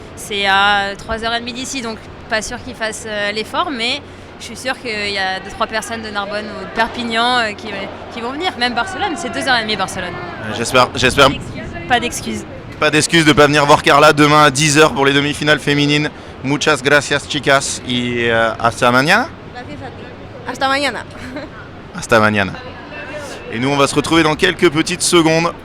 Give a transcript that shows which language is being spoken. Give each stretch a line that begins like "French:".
French: C'est à 3h30 d'ici, donc pas sûr qu'ils fassent l'effort, mais je suis sûre qu'il y a 2-3 personnes de Narbonne ou de Perpignan qui vont venir. Même Barcelone, c'est 2h30 Barcelone. J'espère. Pas d'excuses. Pas d'excuses de ne pas venir voir Carla demain à 10h pour les demi-finales féminines.
Spanish: Muchas gracias chicas y hasta mañana. Gracias a ti. Hasta mañana. Hasta mañana.
French: Et nous on va se retrouver dans quelques petites secondes